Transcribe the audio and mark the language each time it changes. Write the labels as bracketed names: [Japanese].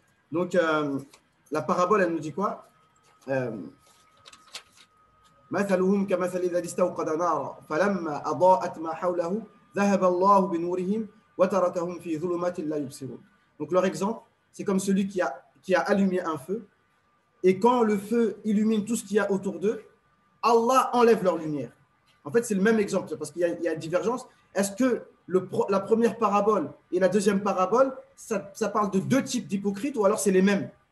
[French] Donc, la parabole, elle nous dit quoi? [Arabic] مثلهم كمثل الذي استوقد نارا فلما أضاءت ما حوله ذهب الله بنورهم وتركهم في ظلمات لا يبصرون. [French] Donc leur exemple, c'est comme celui qui a allumé un feu et quand le feu illumine tout ce qu'il y a autour d'eux, Allah enlève leur lumière. En fait, c'est le même exemple parce qu'il y a une divergence. Est-ce que la première parabole et la deuxième parabole, ça parle de deux types d'hypocrites ou alors c'est les mêmes?